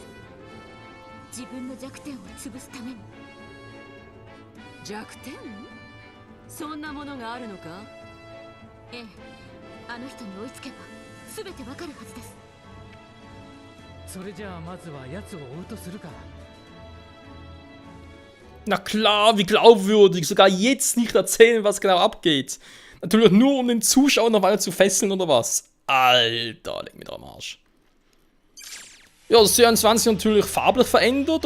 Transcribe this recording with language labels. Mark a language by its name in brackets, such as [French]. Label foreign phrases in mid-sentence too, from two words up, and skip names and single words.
[Japanese] 自分の弱点を潰すために。弱点？そんなものがあるのか？ええ、あの人に追いつけば全てわかるはずです。それじゃあまずは奴を追うとするか。 [German] Na klar, wie glaubwürdig. Sogar jetzt nicht erzählen, was genau abgeht. Natürlich nur, um den Zuschauer noch weiter zu fesseln, oder was? Alter, leg mir da am Arsch. Ja, das 24 natürlich farblich verändert.